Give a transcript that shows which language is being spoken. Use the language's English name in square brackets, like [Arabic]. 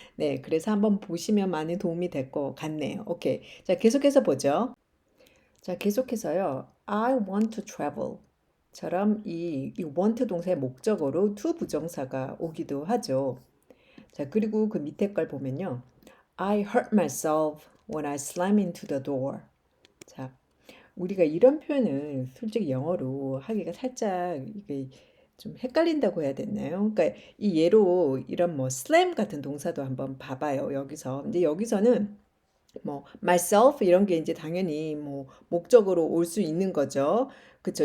[Korean] 네, 그래서 한번 보시면 많이 도움이 될 것 같네요. 오케이. 자, 계속해서 보죠. 자, 계속해서요. [English] I want to travel. [Korean] 처럼 이 want 동사의 목적어로 to 부정사가 오기도 하죠. 자, 그리고 그 밑에 걸 보면요. [English] I hurt myself when I slam into the door. [Korean] 자, 우리가 이런 표현을 솔직히 영어로 하기가 살짝 이게 좀 헷갈린다고 해야 되나요? 그러니까 이 예로 이런 뭐 slam 같은 동사도 한번 봐봐요. 여기서. 근데 여기서는 뭐 myself 이런 게 이제 당연히 뭐 목적으로 올 수 있는 거죠. 그쵸?